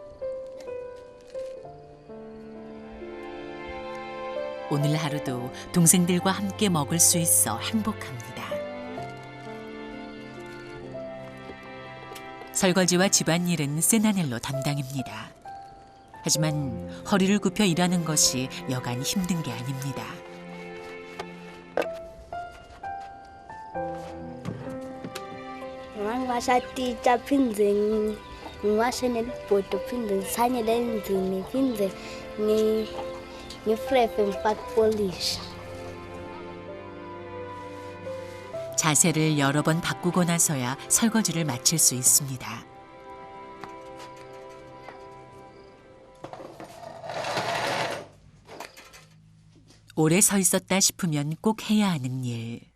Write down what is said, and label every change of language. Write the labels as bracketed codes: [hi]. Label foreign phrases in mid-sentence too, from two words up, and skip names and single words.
[ko] 오늘 하루도 동생들과 함께 먹을 수 있어 행복합니다. 설거지와 집안일은 세나넬로 담당입니다. 하지만 허리를 굽혀 일하는 것이 여간 힘든 게 아닙니다. [ss] Ngingashaditsha phindze ngiwashe nelibhodo phindze ngisanyele endlini phindze ngifrefe ngifake polish. [ko] 자세를 여러 번 바꾸고 나서야 설거지를 마칠 수 있습니다. 오래 서 있었다 싶으면 꼭 해야 하는 일.